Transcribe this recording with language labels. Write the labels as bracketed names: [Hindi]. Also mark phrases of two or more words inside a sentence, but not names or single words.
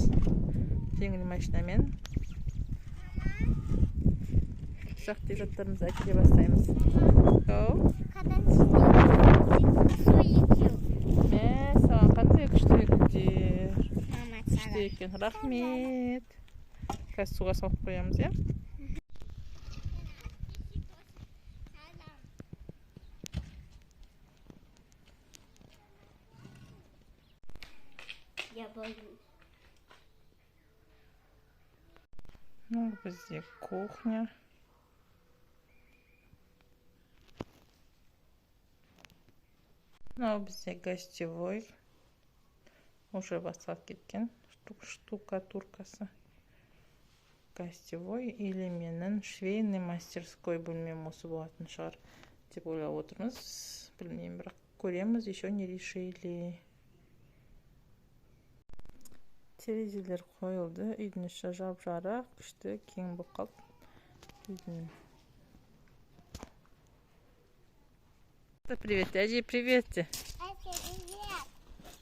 [Kazakh] Жеңіл машинамен ұсақ-түйек заттарымызды әкеле бастаймыз. Саған қандай күшті гүлдер. Күшті екен. Рахмет. Қазір суға салып қоямыз, иә? [Russian] Я боюсь. Ну, здесь кухня. Ну, здесь гостевой. [Kazakh] Уже басталып кеткен штукатуркасы. [Russian] Гостевой или [Kazakh] менің [Russian] швейный мастерской [Kazakh] бөлмем осы болатын шығар деп ойлап отырмыз. Білмеймін, бірақ көреміз, [Russian] еще не решили. [Kazakh] Терезелер қойылды. Үйдің іші жап-жарық, күшті, кең болып қалды. Привет, әже, [Russian] привет. Привет.